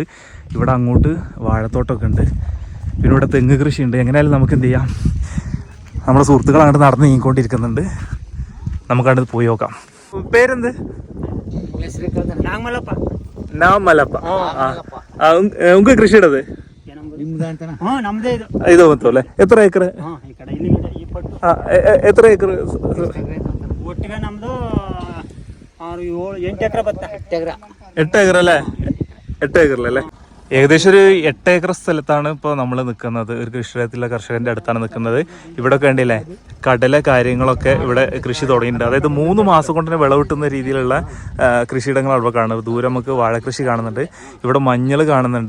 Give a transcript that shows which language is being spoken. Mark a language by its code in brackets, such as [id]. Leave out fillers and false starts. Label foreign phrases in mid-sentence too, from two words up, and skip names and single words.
[ml] ഇവിടെ അങ്ങോട്ട് വാഴത്തോട്ടമൊക്കെ ഉണ്ട്. പിന്നെ ഇവിടെ തെങ്ങ് കൃഷിയുണ്ട്. എങ്ങനെയായാലും നമുക്ക് എന്ത് ചെയ്യാം, നമ്മുടെ സുഹൃത്തുക്കൾ അങ്ങോട്ട് നടന്ന് നീങ്ങിക്കൊണ്ടിരിക്കുന്നുണ്ട്. നമുക്കങ്ങോട്ട് പോയി നോക്കാം. പേരെന്ത്? ഉങ്ക കൃഷിയിടത് [kn] ಇದು ಬಂತಲ್ಲ ಎತ್ತರ ಎಕರೆ ಎತ್ತರ ಎಕರೆ ಒಟ್ಟಿಗೆ ನಮ್ದು 8 ಎಕರೆ ಬತ್ತ [ml] 8 ഏക്കർ അല്ലേ? 8 ഏക്കറിലല്ലേ? ഏകദേശം ഒരു 8 ഏക്കർ സ്ഥലത്താണ് ഇപ്പോൾ നമ്മൾ നിൽക്കുന്നത്. ഒരു കൃഷിയിടത്തിലെ കർഷകൻ്റെ അടുത്താണ് നിൽക്കുന്നത്. ഇവിടെ കണ്ടില്ലേ കടല കാര്യങ്ങളൊക്കെ ഇവിടെ കൃഷി തുടങ്ങിയിട്ടുണ്ട്. അതായത് 3 മാസം കൊണ്ട് തന്നെ വിളവിട്ടുന്ന രീതിയിലുള്ള കൃഷിയിടങ്ങളാണ് ഇവിടെ കാണുന്നത്. ദൂരം നമുക്ക് വാഴക്കൃഷി കാണുന്നുണ്ട്. ഇവിടെ മഞ്ഞൾ കാണുന്നുണ്ട്.